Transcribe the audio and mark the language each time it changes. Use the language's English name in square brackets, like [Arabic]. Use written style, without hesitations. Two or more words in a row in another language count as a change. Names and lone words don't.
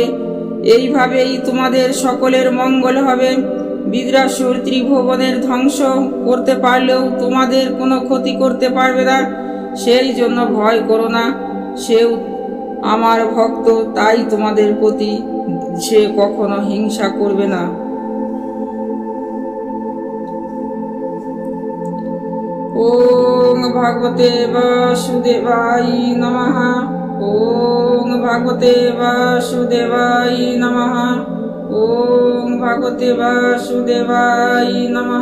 [Bangla] এইভাবেই তোমাদের সকলের মঙ্গল হবে। বৃদ্রাসুর ত্রিভুবনের ধ্বংস করতে পারলেও তোমাদের কোনো ক্ষতি করতে পারবে না। সেই জন্য ভয় করো না, সেও আমার ভক্ত, তাই তোমাদের প্রতি সে কখনো হিংসা করবে না। [Sanskrit] ওং ভগবতে বাসুদেবায় নমঃ। ওং ভগবতে বাসুদেবায় নমঃ। ওং ভগবতে বাসুদেবায় নমঃ।